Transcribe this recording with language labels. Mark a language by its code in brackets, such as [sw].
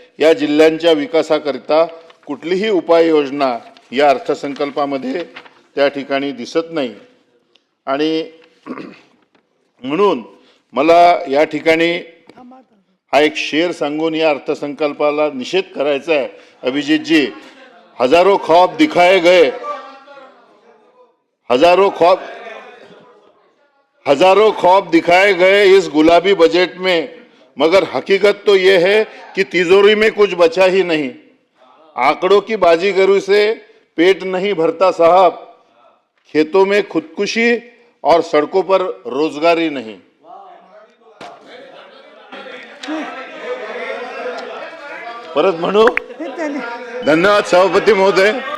[mr] या जिल्ह्यांच्या विकासाकरिता कुठलीही उपाययोजना या अर्थसंकल्पामध्ये त्या ठिकाणी दिसत नाही. आणि म्हणून मला या ठिकाणी हा एक शेर सांगून या अर्थसंकल्पाला निषेध करायचा आहे. [hi] अभिजित जी, हजारों ख्वाब दिखाए गए, हजारों ख्वाब दिखाए गए इस गुलाबी बजट में, मगर हकीकत तो ये है कि तिजोरी में कुछ बचा ही नहीं. आंकड़ों की बाजीगरी से पेट नहीं भरता साहब, खेतों में खुदकुशी और सड़कों पर रोजगारी नहीं. [mr] परत म्हणू. धन्यवाद सभापती महोदय.